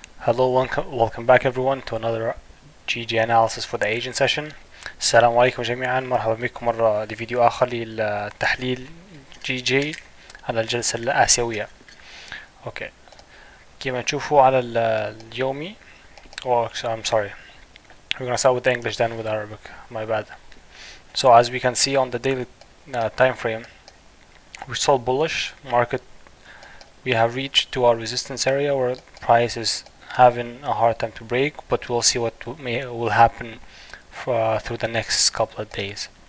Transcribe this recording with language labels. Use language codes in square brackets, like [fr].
[en] Hello, welcome back everyone to another GG analysis for the Asian session. [ar] السلام عليكم جميعا، مرحبا بكم مرة لفيديو آخر للتحليل GG على الجلسة الآسيوية. اوكي، كما تشوفوا على اليومي. [en] I'm sorry, we're gonna start with the English then with Arabic, my bad. So as we can see on the daily time frame, we're still bullish market. We have reached to our resistance area where price is having a hard time to break, but we'll see what will happen through the next couple of days.